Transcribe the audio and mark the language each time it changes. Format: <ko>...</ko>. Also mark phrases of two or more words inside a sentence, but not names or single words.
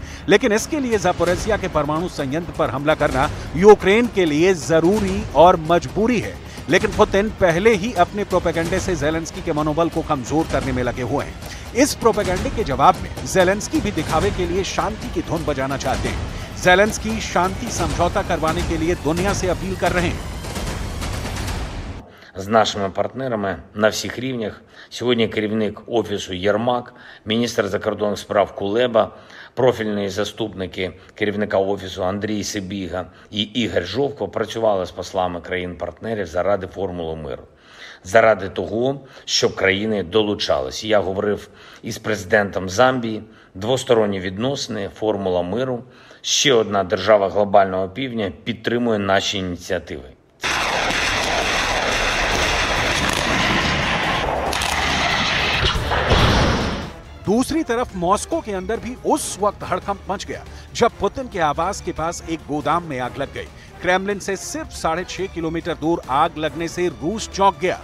<hi>लेकिन इसके लिए ज़पोरिज़िया के परमाणु संयंत्र पर हमला करना यूक्रेन के लिए जरूरी और मजबूरी है। लेकिन पुतिन पहले ही अपने प्रोपेगेंडे से ज़ेलेंस्की के मनोबल को कमजोर करने में लगे हुए हैं। इस प्रोपेगेंडे के जवाब में ज़ेलेंस्की भी दिखावे के लिए शांति की धुन बजाना चाहते हैं। ज़ेलेंस्की शांति समझौता करवाने के लिए दुनिया से अपील कर रहे हैं।</hi> <uk>З нашими партнерами на всіх рівнях. Сьогодні керівник Офісу Єрмак, міністр закордонних справ Кулеба, профільні заступники керівника Офісу Андрій Сибіга і Ігор Жовко працювали з послами країн-партнерів заради формули миру. Заради того, щоб країни долучались. Я говорив із президентом Замбії, двосторонні відносини, формула миру. Ще одна держава глобального півдня підтримує наші ініціативи.</uk> <hi>दूसरी तरफ मॉस्को के अंदर भी उस वक्त हड़कंप मच गया जब पुतिन के आवास के पास एक गोदाम में आग लग गई। क्रेमलिन से सिर्फ 6.5 किलोमीटर दूर आग लगने से रूस चौंक गया।</hi>